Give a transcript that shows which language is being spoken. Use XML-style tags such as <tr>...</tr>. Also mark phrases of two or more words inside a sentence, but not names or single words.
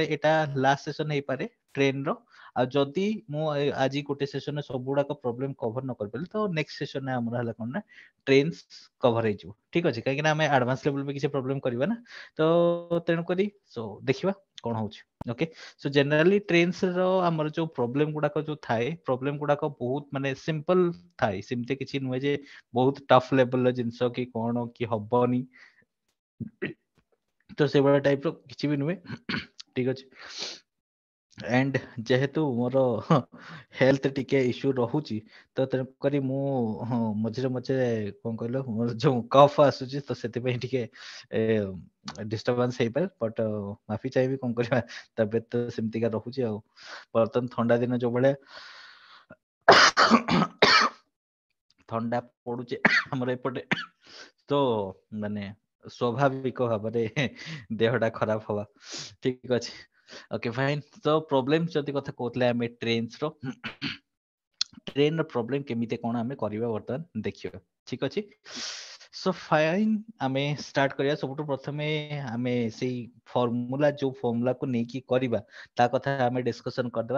<or>ଏଇଟା</or> <en>ଲାଷ୍ଟ ସେସନ</en> <or>ହେଇପାରେ ଟ୍ରେନର ଆଉ ଯଦି ମୁଁ ଆଜି ଗୋଟେ ସେସନରେ ସବୁ ଗୁଡାକ</or> <en>ପ୍ରୋବ୍ଲେମ କଭର</en> <or>ନ କରିପାରିଲି ତ</or> <en>ନେକ୍ସଟ ସେସନରେ</en> <or>ଆମର ହେଲା କଣ ନା</or> <en>ଟ୍ରେନ୍ସ କଭର</en> <or>ହେଇଯିବ ଠିକ ଅଛି କାହିଁକି ନା ଆମେ</or> <en>ଆଡଭାନ୍ସ ଲେଭେଲ</en> <or>ବି କିଛି ପ୍ରୋବ୍ଲେମ କରିବା ନା ତ ତେଣୁକରି ସୋ ଦେଖିବା କଣ ହଉଛି</or> <en>ଓକେ ସୋ ଜେନେରାଲି ଟ୍ରେନ୍ସ</en> <or>ର ଆମର ଯୋଉ ପ୍ରୋବ୍ଲେମ ଗୁଡାକ ଯୋଉ ଥାଏ ପ୍ରୋବ୍ଲେମ ଗୁଡାକ ବହୁତ ମାନେ ସିମ୍ପଲ ଥାଏ ସେମିତି କିଛି ନୁହେଁ ଯେ ବହୁତ</or> <en>ଟଫ ଲେଭେଲର</en> <or>ଜିନିଷ କି କଣ କି ହବନି ତ ସେଇଭଳିଆ ଟାଇପ ର କିଛି ବି ନୁହେଁ ଠିକ ଅଛି ଏଣ୍ଡ ଜେହେତୁ ମୋର ହେଲ୍ଥ ଟିକେ ଇଶ୍ୟୁ ରହୁଛି ତ ତେଣୁକରି ମୁଁ ମଝିରେ ମଝିରେ କଣ କହିଲ ମୋର ଯୋଉ କଫ ଆସୁଛି ତ ସେଥିପାଇଁ ଟିକେ ଡିଷ୍ଟରବାନ୍ସ ହେଇପାରେ ବଟ୍ ମାଫି ଚାହିଁବି କଣ କରିବା ତବିୟତ ତ ସେମିତିକା ରହୁଛି ଆଉ ବର୍ତ୍ତମାନ ଥଣ୍ଡା ଦିନ ଯୋଉ ଭଳିଆ ଥଣ୍ଡା ପଡୁଛି ଆମର ଏପଟେ ତ ମାନେ ସ୍ୱାଭାବିକ ଭାବରେ ଦେହଟା ଖରାପ ହବା ଠିକ ଅଛି</or> <en>ଓକେ ଫାଇନ୍</en> <or>ତ ପ୍ରୋବ୍ଲେମ ଯଦି କଥା କହୁଥିଲେ ଆମେ ଟ୍ରେନ୍ସ ର ଟ୍ରେନ ର ପ୍ରୋବ୍ଲେମ କେମିତି କଣ ଆମେ କରିବା ବର୍ତ୍ତମାନ ଦେଖିବା ଠିକ ଅଛି</or> <en>ସୋ ଫାଇନ୍</en> <or>ଆମେ ଷ୍ଟାର୍ଟ କରିବା ସବୁଠୁ ପ୍ରଥମେ ଆମେ ସେଇ ଫର୍ମୁଲା ଯୋଉ ଫର୍ମୁଲାକୁ ନେଇକି କରିବା ତା କଥା ଆମେ ଡିସ୍କସନ କରିଦବା</or>